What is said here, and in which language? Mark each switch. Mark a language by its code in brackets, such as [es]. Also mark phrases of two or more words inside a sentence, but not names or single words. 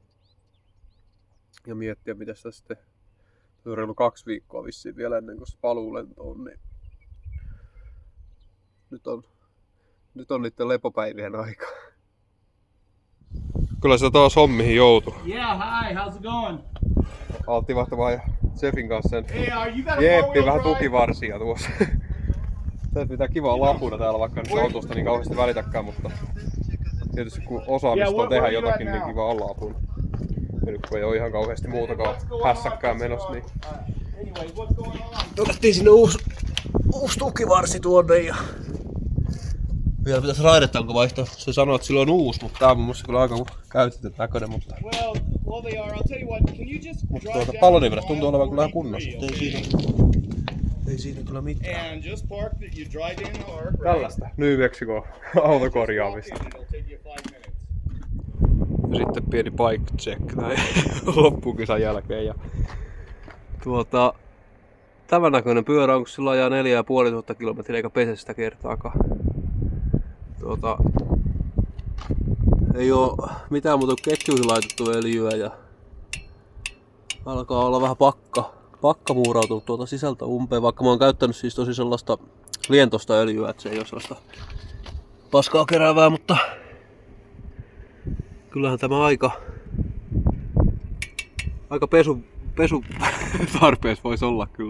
[fi] Ja miettiä mitä sitä sitten on reilu 2 viikkoa vissiin vielä ennen kuin se paluulento on. Niin nyt on niiden lepopäivien aika. Kyllä se taas hommihin joutui. [en] Yeah, hi, how's it going? [fi] Altti vaihtamaan ja Jeffin kanssa sen [en] Hey, you got a [fi] Jeppi [en] four-wheel [fi] vähän [en] drive? [fi] tukivarsia tuossa. Tää pitää kivaa lapuna täällä, vaikka nyt autosta niin kauheasti välitäkään, mutta tietysti kun osaamista on tehdä jotakin, niin kiva olla apuna. Ja nyt kun ei oo ihan kauheasti muutakaan hässäkkään menossa, niin [en] Anyway, what's going on? [fi] otettiin sinne uusi tukivarsi tuonne ja vielä pitäisi raidetanko vaihtaa. Se sanoo, että sillä on uusi, mutta tää on mun mielestä kyllä aika käytetyn näköinen, mutta [en] Well, they are. I'll tell you what. Can you just drive down [fi] pallonivelet [en] the [fi] tuntuu [en] mile [fi] olevan kyllä ihan [en] over [fi] kunnossa, [en] three, [fi] mutta ei siinä kyllä mitään. [en] And just park that you drive in or right? [fi] Tällaista New Mexico autokorjaamista. [en] It'll take you 5 minutes. [fi] Ja sitten pieni [en] bike check [fi] näin loppukisan jälkeen. Ja tämän näköinen pyörä on, kun sillä ajaa 4500 kilometriä eikä pese sitä kertaakaan. Ei oo mitään muuta kuin ketjuihin laitettu öljyä ja alkaa olla vähän pakka muurautunut tuolta sisältä umpeen, vaikka mä oon käyttänyt siis tosi sellaista lientosta öljyä, että se ei oo sellaista paskaa keräävää, mutta kyllähän tämä aika pesu tarpeessa voisi olla kyllä.